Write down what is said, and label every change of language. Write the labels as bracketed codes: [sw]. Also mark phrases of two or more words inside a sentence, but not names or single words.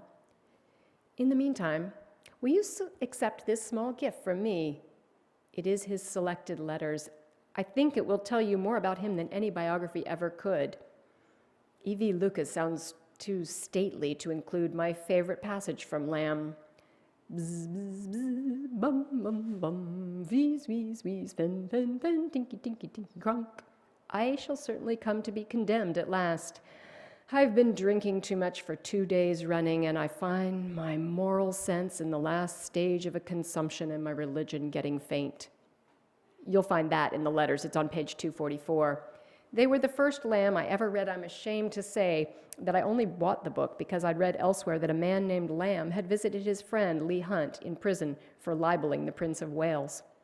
[en] In the meantime, will you accept this small gift from me? It is his selected letters. I think it will tell you more about him than any biography ever could. E.V. Lucas sounds too stately to include my favorite passage from Lamb. Bzz, bzz, bzz, bum, bum, bum, wheeze, wheeze, wheeze, fen, fen, fen, tinky, tinky, tinky, cronk. I shall certainly come to be condemned at last. I've been drinking too much for 2 days running, and I find my moral sense in the last stage of a consumption and my religion getting faint. You'll find that in the letters. It's on page 244. They were the first Lamb I ever read. I'm ashamed to say that I only bought the book because I'd read elsewhere that a man named Lamb had visited his friend Leigh Hunt in prison for libeling the Prince of Wales.